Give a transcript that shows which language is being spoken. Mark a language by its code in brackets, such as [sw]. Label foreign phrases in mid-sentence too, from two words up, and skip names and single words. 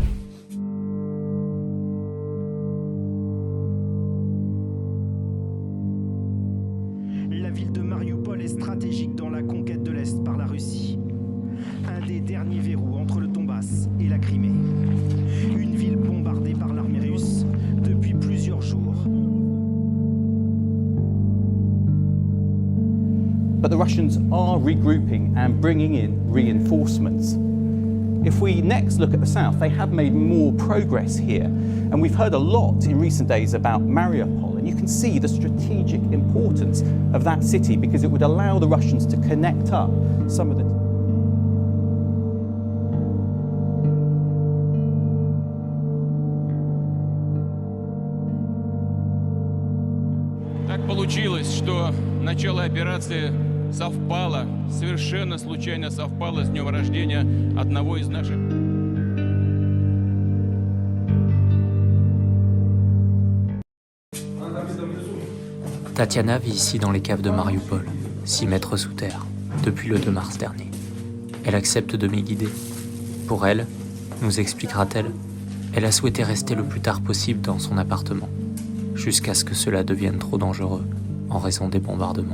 [fr] La ville de Mariupol est stratégique dans la conquête de l'Est par la Russie. Un des derniers verrous entre le Donbass et la Crimée. Une ville bombardée par l'armée russe depuis plusieurs jours. [en] But the Russians are regrouping and bringing in reinforcements. If we next look at the south, they have made more progress here. And we've heard a lot in recent days about Mariupol, and you can see the strategic importance of that city because it would allow the Russians to connect up some of the... [ru] Так получилось, что начало операции совпало, совершенно случайно совпало с днем рождения одного из наших. [fr] Tatiana vit ici dans les caves de Mariupol, 6 mètres sous terre, depuis le 2 mars dernier. Elle accepte de m'y guider. Pour elle, nous expliquera-t-elle, elle a souhaité rester le plus tard possible dans son appartement, jusqu'à ce que cela devienne trop dangereux en raison des bombardements.